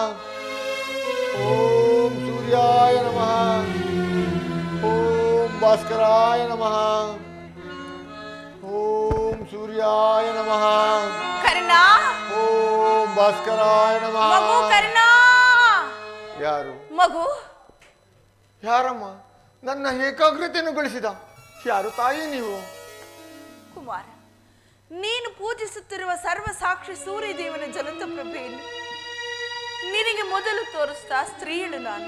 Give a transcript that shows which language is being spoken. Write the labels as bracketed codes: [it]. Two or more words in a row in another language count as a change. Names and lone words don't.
[sa] ओम सूर्याय नमः। ओम भास्कराय नमः। ओम सूर्याय नमः। करुणा। ओम भास्कराय नमः। [kn] ಮಗು ಕರುಣಾ। ಯಾರು ಮಗು? ಯಾರಮ್ಮ ನನ್ನ ಏಕಾಗ್ರತೆಯನ್ನು ಗಳಿಸಿದ ಯಾರು ತಾಯಿ ನೀವು? ಕುಮಾರ, ನೀನು ಪೂಜಿಸುತ್ತಿರುವ ಸರ್ವ ಸಾಕ್ಷಿ ಸೂರ್ಯದೇವನ ಜ್ವಲಂತ ಪ್ರಭೆಯನ್ನು ನಿನಗೆ ಮೊದಲು ತೋರಿಸ್ತಾ ಸ್ತ್ರೀಯಳು ನಾನು.